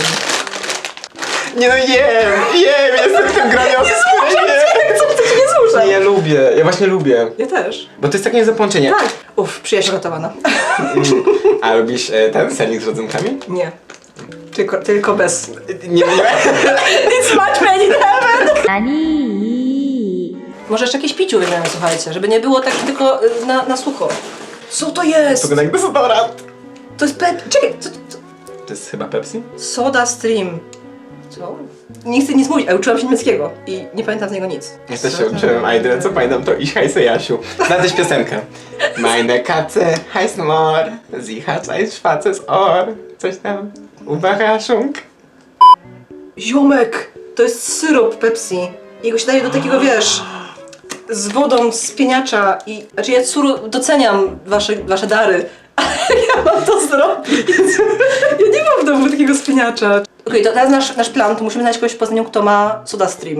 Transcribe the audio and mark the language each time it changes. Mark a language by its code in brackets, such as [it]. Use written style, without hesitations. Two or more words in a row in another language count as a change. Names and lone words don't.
[pl] Nie no jem, jestem w tym gronie osób, które nie. Co ty się nie zmusza? Nie, ja lubię, ja właśnie lubię. Ja też. Bo to jest takie zapołączenie. Tak. Uff, przyjaźń ratowana. A lubisz ten sernik z rodzynkami? Nie. Tylko bez. Nie. [en] It's much made in heaven! [pl] Może jeszcze jakieś piciu weźmiemy, słuchajcie, żeby nie było tak tylko na sucho. Co to jest? Wygląda jak dezodorant. To jest Czekaj, co? To jest chyba Pepsi? Soda Stream. Co? Nie chcę nic mówić, ale uczyłam się niemieckiego i nie pamiętam z niego nic. Ja też się uczyłem, a jedyne co pamiętam to [de] Ich heiße Jasiu. [pl] Znaleźć piosenkę. [de] Meine Katze heißt Mor, sie hat ein schwarzes Ohr. [pl] Coś tam. Überraschung. Ziomek! To jest syrop Pepsi. Jego się daje do takiego, wiesz, z wodą z pieniacza i... Znaczy ja Suru doceniam wasze dary, ale ja mam to zrobić. Ja nie mam w domu takiego spieniacza. Okej, to teraz nasz plan, to musimy znaleźć kogoś w Poznaniu, kto ma Soda Stream.